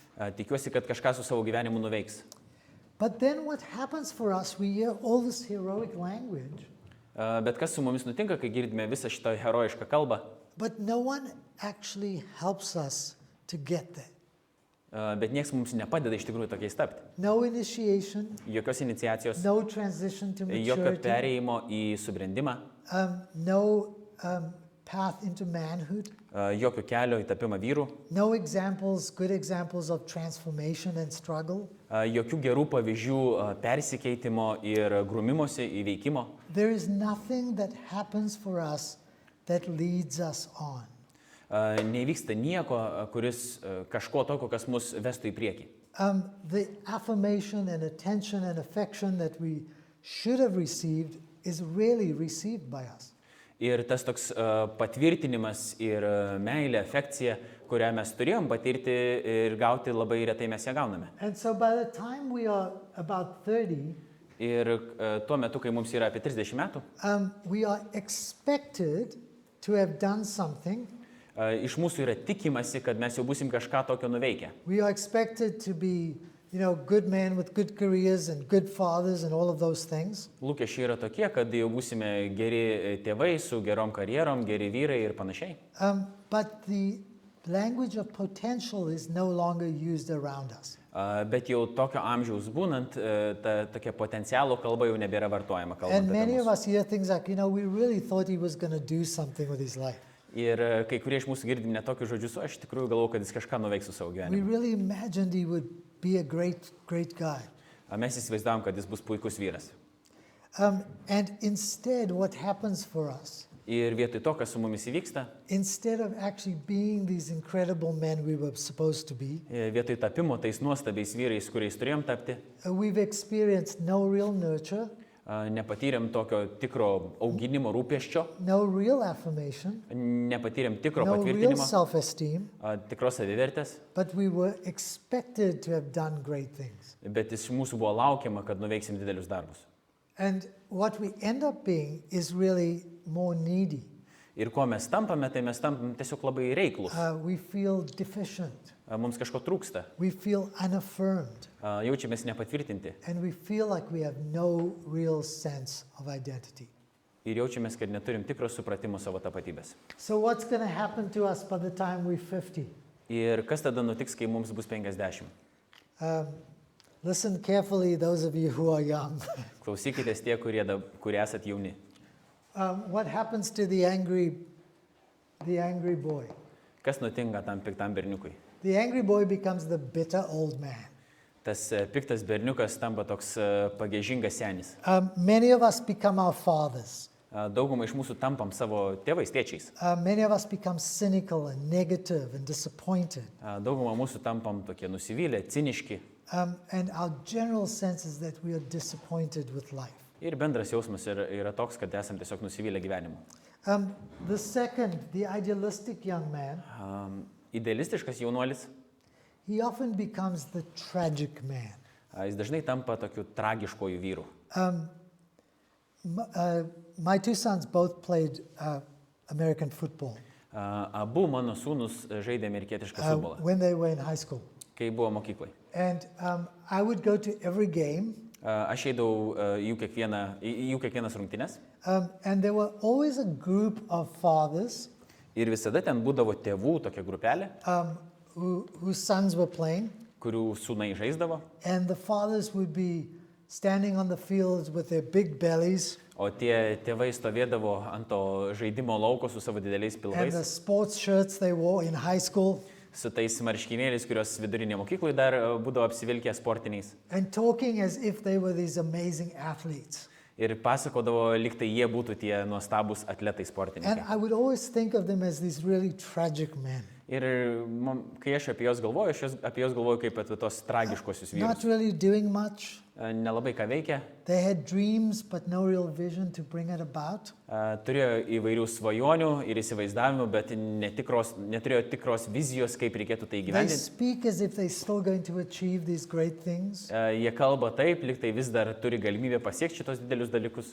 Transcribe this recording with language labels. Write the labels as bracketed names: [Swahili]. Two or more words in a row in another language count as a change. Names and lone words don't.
[Lithuanian] Tikiuosi, kad kažką su savo gyvenimu nuveiks. [English] But then what happens for us, we hear all this heroic language, [Lithuanian] Bet kas su mumis nutinka, kai girdime visą šitą herojišką kalbą, [English] but no one actually helps us to get there. [Lithuanian] bet nieks mums nepadeda iš tikrųjų tokiais tapti. [English] No initiation, [Lithuanian] Jokios iniciacijos, [English] no transition to [Lithuanian] jokio [English] maturity, [Lithuanian] perėjimo į subrendimą, [English] no path into manhood, [Lithuanian] jokio kelio į tapimą vyrų, [English] no examples, good examples of transformation and struggle. [Lithuanian] jokių gerų pavyzdžių persikeitimo ir grūmimosi įveikimo. [English] There is nothing that happens for us that leads us on. [Lithuanian] Neįvyksta nieko, kuris kažko tokio, kas mus vestų į priekį. [English] The affirmation and attention and affection that we should have received is rarely received by us. [Lithuanian] Ir tas toks patvirtinimas ir meilė, afekcija, kurią mes turėjom patirti ir gauti, labai retai mes ją gauname. [English] And so by the time we are about 30, [Lithuanian] Ir tuo metu, kai mums yra apie 30 metų, [English] we are expected to have done something. [Lithuanian] iš mūsų yra tikimasi, kad mes jau busim kažką tokio nuveikę. [English] We are expected to be, good men with good careers and good fathers and all of those things. [Lithuanian] Lūkesčiai yra tokie, kad jau būsime geri tėvai su gerom karjerom, geri vyrai ir panašiai. [English] But the language of potential is no longer used around us. [Lithuanian] Bet jau tokio amžiaus būnant, ta tokia potencialo kalba jau nebėra vartojama kalbant [English] And [Lithuanian] apie [English] many of [Lithuanian] mus. [English] us hear things like, we really thought he was going to do something with his life. [Lithuanian] Ir kai kurie iš mūsų girdim netokius žodžius, o aš tikrųjų galvoju, kad jis kažką nuveiks su savo [English] We [Lithuanian] gyvenimu. [English] really imagined he would be a great, great guy. [Lithuanian] Mes įsivaizdavom, kad jis bus puikus vyras. [English] And instead, what happens for us, [Lithuanian] Ir vietoj to, kas su mumis įvyksta, [English] instead of actually being these incredible men we were supposed to be, [Lithuanian] vietoj tapimo tais nuostabiais vyrais, kuriais turėjom tapti, [English] we've experienced no real nurture, [Lithuanian] nepatyrėm tokio tikro auginimo rūpesčio, [English] no real affirmation, [Lithuanian] nepatyrėm tikro [English] no real [Lithuanian] patvirtinimo, [English] self-esteem, [Lithuanian] tikros savivertės, [English] but we were expected to have done great things. [Lithuanian] bet iš mūsų buvo laukiama, kad nuveiksim didelius darbus. [English] And what we end up being is really more needy. [Lithuanian] Ir ko mes tampame, tai mes tampame tiesiog labai reiklus. [English] We feel deficient. [Lithuanian] Mums kažko trūksta, [English] We feel unaffirmed. [Lithuanian] jaučiamės nepatvirtinti [English] And we feel like we have no real sense of identity. [Lithuanian] ir jaučiamės, kad neturim tikro supratimo savo tapatybės. [English] So what's going to happen to us by the time we're 50? [Lithuanian] Ir kas tada nutiks, kai mums bus 50? [English] Listen carefully, those of you who are young. [Lithuanian] Klausykitės tie, kurie esat jauni. [English] What happens to the angry boy? [Lithuanian] Kas nutinka tam piktam berniukui? [English] The angry boy becomes the bitter old man. [Lithuanian] Tas piktas berniukas tampa toks pagiežingas senis. [English] Many of us become our fathers. [Lithuanian] Daugumą iš mūsų tampam savo tėvais, tėčiais. [English] Many of us become cynical and negative and disappointed. [Lithuanian] Daugumą mūsų tampam tokie nusivylę, ciniški. [English] And our general sense is that we are disappointed with life. [Lithuanian] Ir bendras jausmas yra toks, kad esam tiesiog nusivylę gyvenimu. [English] The second, the idealistic young man, [Lithuanian] Idealistiškas jaunuolis, [English] he often becomes the tragic man. [Lithuanian] jis dažnai tampa tokiu tragiškoju vyru. [English] My two sons both played American football [Lithuanian] Abu mano sūnus žaidė amerikietišką futbolą, [English] when they were in high school. [Lithuanian] kai buvo mokyklai. [English] And I would go to every game, [Lithuanian] Aš eidavau jų kiekvienas rungtynes [English] and there were always a group of fathers [Lithuanian] ir visada ten būdavo tėvų tokia grupelė, [English] whose sons were playing, [Lithuanian] kurių sūnai žaisdavo, [English] and the fathers would be standing on the fields with their big bellies [Lithuanian] o tie tėvai stovėdavo ant to žaidimo lauko su savo dideliais [English] and the [Lithuanian] pilvais, [English] sports shirts they wore in high school, [Lithuanian] su tais marškinėliais, kurios vidurinė mokykloje dar būdavo apsivilkę sportiniais. [English] and talking as if they were these amazing athletes. [Lithuanian] ir pasakodavo, lyg tai jie būtų tie nuostabūs atletai [English] And [Lithuanian] sportininkai. [English] I would always think of them as these really tragic men, [Lithuanian] Ir kai aš apie juos galvoju, apie juos galvoju kaip apie tos tragiškosius [English] not [Lithuanian] vyrus. [English] really doing much. [Lithuanian] Nelabai ką veikia, [English] They had dreams, but no real vision to bring it about. [Lithuanian] turėjo įvairių svajonių ir įsivaizdavimų, bet neturėjo tikros vizijos, kaip reikėtų tai [English] They [Lithuanian] gyvendinti. [English] speak as if they're still going to achieve these great things. [Lithuanian] Jie kalba taip, lyg tai vis dar turi galimybę pasiekti šitos didelius dalykus.